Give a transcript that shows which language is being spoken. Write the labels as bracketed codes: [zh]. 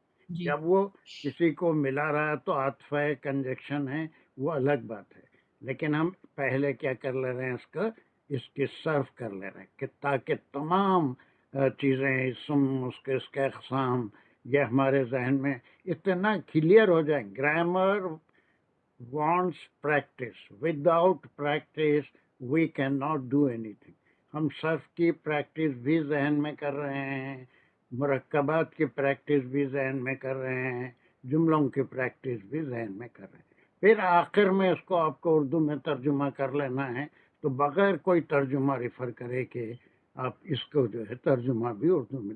[ur] جب وہ کسی کو ملا رہا ہے تو عطف ہے کنجکشن ہے وہ الگ بات ہے. لیکن ہم پہلے کیا کر لے رہے ہیں؟ اس کی صرف کر لے رہے ہیں کہ تاکہ تمام چیزیں اس کے اقسام یہ ہمارے ذہن میں اتنا کلیئر ہو جائیں. [en] Grammar wants practice. Without practice we cannot do anything. [ur] ہم صرف کی پریکٹس بھی ذہن میں کر رہے ہیں, مرکبات کی پریکٹس بھی ذہن میں کر رہے ہیں, جملوں کی پریکٹس بھی ذہن میں کر رہے ہیں. پھر آخر میں اس کو آپ کو اردو میں ترجمہ کر لینا ہے تو بغیر کوئی ترجمہ ریفر کرے کہ آپ اس کو جو ہے ترجمہ بھی اردو میں.